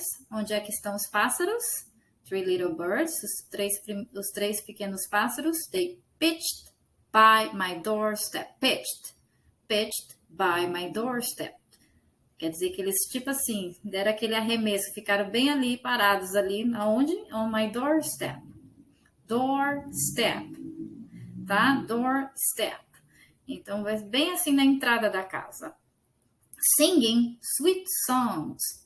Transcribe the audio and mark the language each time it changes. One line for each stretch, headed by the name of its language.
Portuguese: Onde é que estão os pássaros?
English: Three little birds,
Portuguese: os três pequenos pássaros.
English: They pitched by my doorstep. Pitched by my doorstep.
Portuguese: Quer dizer que eles, tipo assim, deram aquele arremesso, ficaram bem ali, parados ali, aonde?
English: On my doorstep. Doorstep, tá? Doorstep.
Portuguese: Então, vai bem assim na entrada da casa.
English: Singing sweet songs.